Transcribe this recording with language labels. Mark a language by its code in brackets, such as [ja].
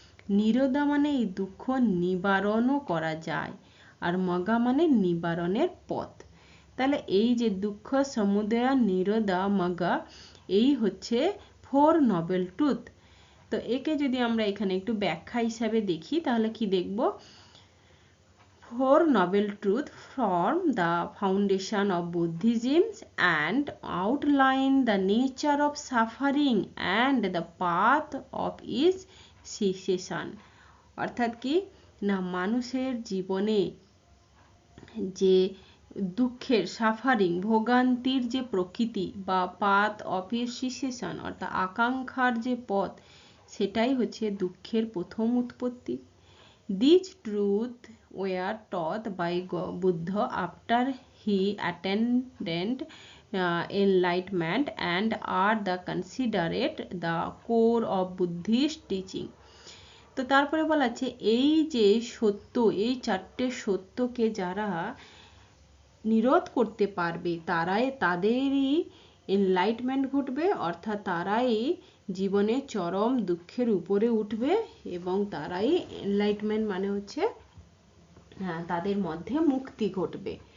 [bn] নিরোধা মানে এই দুঃখ নিবারণও করা যায়, আর মগা মানে নিবারণের পথ। তাহলে এই যে দুঃখ, সমুদয়া, নিরোধা, মগা, এই হচ্ছে 4 নোবেল ট্রুথ। তো একে যদি আমরা এখানে একটু ব্যাখ্যা হিসাবে দেখি, তাহলে কি দেখব? [en] 4 noble truths form the foundation of Buddhism and outline the nature of suffering and the path of its cessation. [bn] অর্থাৎ কি না, মানুষের জীবনে যে দুঃখের, সাফারিং, ভোগান্তির যে প্রকৃতি, বা [en] path of its cessation [bn] অর্থাৎ আকাঙ্ক্ষার যে পথ, সেটাই হচ্ছে দুঃখের প্রথম উৎপত্তি। [en] These truths were taught by Buddha after he attained enlightenment and are the considered the core of Buddhist teaching. [bn] তো তারপরে বলা আছে, এই যে সত্য, এই 4টে সত্যকে যারা নিরোধ করতে পারবে, তাদেরই এনলাইটমেন্ট ঘটবে, অর্থাৎ তারাই জীবনে চরম দুঃখের উপরে উঠবে, এবং তারাই এনলাইটমেন্ট মানে হচ্ছে তাদের মধ্যে মুক্তি ঘটবে।